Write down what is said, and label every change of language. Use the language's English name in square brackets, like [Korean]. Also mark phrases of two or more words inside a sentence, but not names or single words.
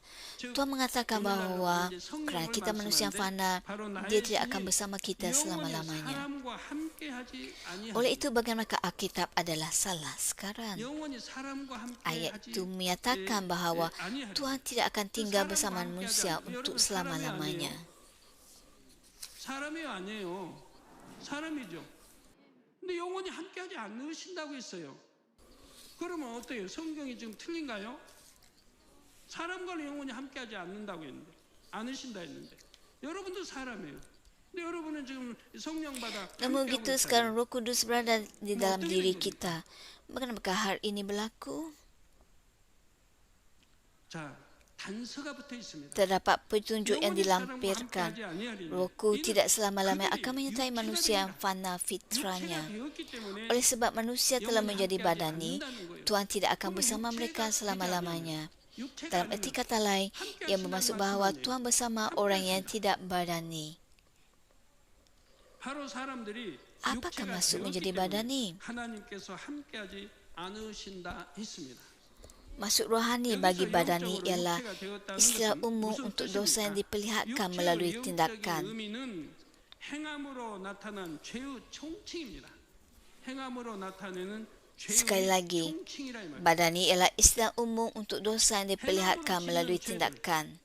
[Malay] Tuhan mengatakan bahawa kerana kita manusia yang fana, dia tidak akan bersama kita selama-lamanya. Oleh itu, bagaimanakah Alkitab adalah salah sekarang? Ayat itu menyatakan bahawa Tuhan tidak akan tinggal bersama manusia untuk selama-lamanya. [Korean] 사람이죠. 근데 영원히 함께하지 않으신다고 했어요. 그러면 어때요? 성경이 지금 틀린가요? 사람과는 영원히 함께하지 않는다고 했는데, 않으신다 했는데, 여러분도 사람이에요. 근데 여러분은 지금 성령 받아. [Malay] Namun begitu sekarang Roh Kudus berada di dalam diri kita. Bagaimana hal ini berlaku? [Korean] 자, 단서가 붙어 있습니다. [Malay] Terdapat petunjuk yang dilampirkan. Rohku tidak selama-lamanya akan menyertai manusia yang fana fitrahnya. Oleh sebab manusia telah menjadi badani, Tuhan tidak akan bersama mereka selama-lamanya. Dalam erti kata lain, ia bermaksud bahawa Tuhan bersama orang yang tidak badani. Apakah maksud menjadi badani? [Korean] 하나님께서 함께하지 않으신다 했습니다. [Malay] Maksud rohani bagi badani ialah istilah umum untuk dosa yang diperlihatkan melalui tindakan. Sekali lagi, badani ialah istilah umum untuk dosa yang diperlihatkan melalui tindakan.